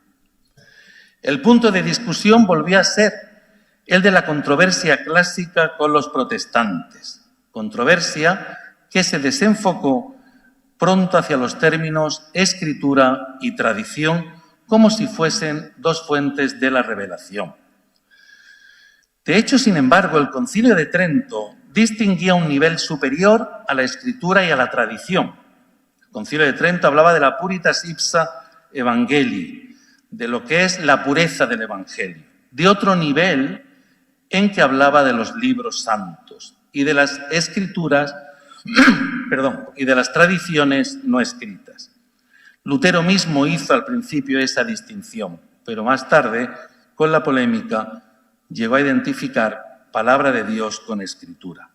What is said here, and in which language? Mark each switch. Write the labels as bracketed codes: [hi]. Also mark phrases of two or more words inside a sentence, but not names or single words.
[es] El punto de discusión volvió a ser el de la controversia clásica con los protestantes, controversia que se desenfocó pronto hacia los términos escritura y tradición como si fuesen dos fuentes de la revelación. De hecho, sin embargo, el Concilio de Trento distinguía un nivel superior a la escritura y a la tradición. El Concilio de Trento hablaba de la [la] puritas ipsa evangelii, [es] de lo que es la pureza del Evangelio, de otro nivel en que hablaba de los libros santos y de las escrituras, y de las tradiciones no escritas. Lutero mismo hizo al principio esa distinción, pero más tarde, con la polémica, llegó a identificar palabra de Dios con escritura.